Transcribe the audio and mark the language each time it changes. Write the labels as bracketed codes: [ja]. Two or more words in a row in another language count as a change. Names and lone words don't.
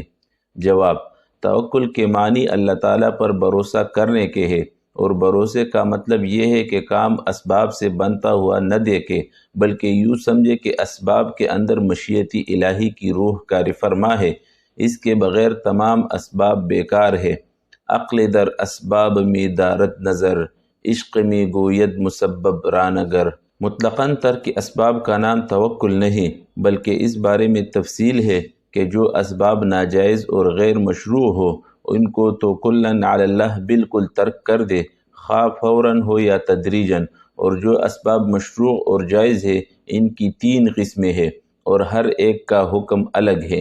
[ur] جواب: توکل کے معنی اللہ تعالیٰ پر بھروسہ کرنے کے ہے، اور بھروسے کا مطلب یہ ہے کہ کام اسباب سے بنتا ہوا نہ دیکھے، بلکہ یوں سمجھے کہ اسباب کے اندر مشیتی الہی کی روح کار فرما ہے، اس کے بغیر تمام اسباب بیکار ہے۔ [fa] عقل در اسباب می دارد نظر، عشق می گوید مسبب رانگر۔ [ur] مطلقاً ترک اسباب کا نام توکل نہیں، بلکہ اس بارے میں تفصیل ہے کہ جو اسباب ناجائز اور غیر مشروع ہو ان کو [ar] تو کلاً علی اللہ [ur] بالکل ترک کر دے، خواہ فوراً ہو یا تدریجاً۔ اور جو اسباب مشروع اور جائز ہے ان کی 3 قسمیں ہیں اور ہر ایک کا حکم الگ ہے۔